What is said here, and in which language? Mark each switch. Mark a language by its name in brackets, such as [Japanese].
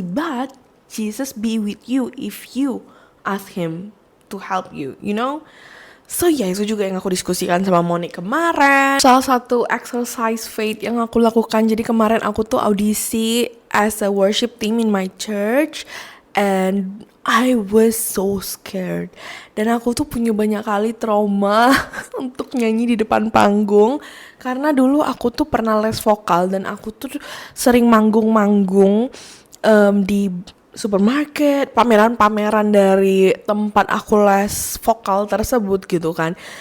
[English] But Jesus be with you if you ask Him to help you, you know. [Indonesian] So ya, itu juga yang aku diskusikan sama Monique kemarin. Salah satu exercise faith yang aku lakukan. Jadi kemarin aku tuh audisi [English] as a worship team in my church. And I was so scared. [Indonesian] Dan aku tuh punya banyak kali trauma untuk nyanyi di depan panggung. Karena dulu aku tuh pernah les vokal. Dan aku tuh sering manggung-manggung di supermarket, pameran-pameran dari tempat aku les vokal tersebut gitu kan.